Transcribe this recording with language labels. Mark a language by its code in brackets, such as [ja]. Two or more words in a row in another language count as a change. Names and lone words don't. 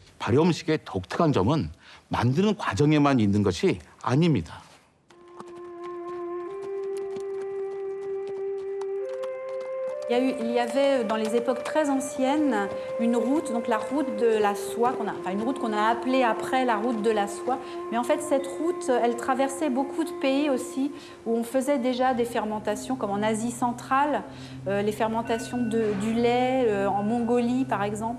[ko] 발효 음식의 독특한 점은 만드는 과정에만 있는 것이 아닙니다. [fr] Il y avait dans les époques très anciennes une route, donc la route de la soie, une route qu'on a appelée après la route de la soie. Mais en fait, cette route, elle traversait beaucoup de pays aussi où on faisait déjà des fermentations, comme en Asie centrale, les fermentations du lait, en Mongolie par exemple.